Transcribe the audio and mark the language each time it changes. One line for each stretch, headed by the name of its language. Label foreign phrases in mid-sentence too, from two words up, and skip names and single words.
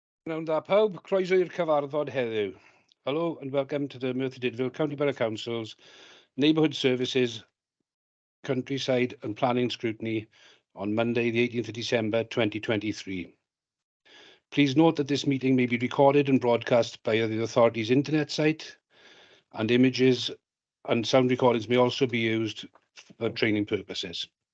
Welsh: Pnawn da pawb, croeso i'r cyfarfod heddiw.
English: Hello and welcome to the Merthyr Tydfil County Borough Council's Neighbourhood Services, Countryside and Planning Scrutiny on Monday, the 18th of December 2023. Please note that this meeting may be recorded and broadcast via the authority's internet site, and images and sound recordings may also be used for training purposes.